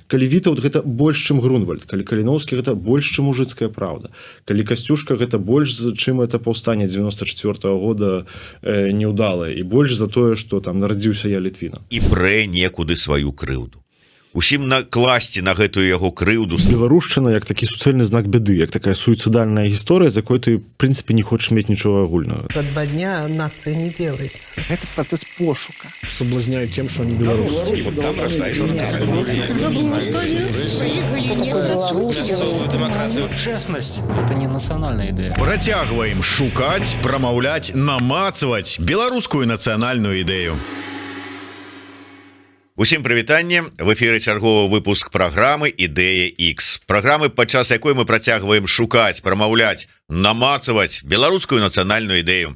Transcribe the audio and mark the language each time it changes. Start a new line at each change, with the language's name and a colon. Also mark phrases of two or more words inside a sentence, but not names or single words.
Belarusian: калі Вітаўт гэта больш чым Грунвальд, калі Каліноўскі гэта больш чым мужыцкая праўда, калі Касцюшка гэта больш чым это паўстанне 94-го года неўдалае і больш за тое што там нарадзіўся я Літвіна і прэ некуды сваю крыўду усім накласці на гэтую яго крыўду. Беларушчына як такі суцэльны знак бяды, як такая суіцыдальная гісторыя, з якой ты в прынцыпе не хочаш мець нічога агульнага.
Russian: За 2 дня нация не делается. Это процесс пошука. Соблазняют тем, что они белорусы. Честность – это не национальная идея.
Belarusian: Працягваем шукаць, прамаўляць, намацаваць беларускую нацыянальную ідэю. Усім прывітанне, в эфіры чарговы выпуск праграмы «Ідэя X». Праграмы, падчас якой мы працягваем шукаць, прамаўляць, намацаваць беларускую нацыянальную ідэю.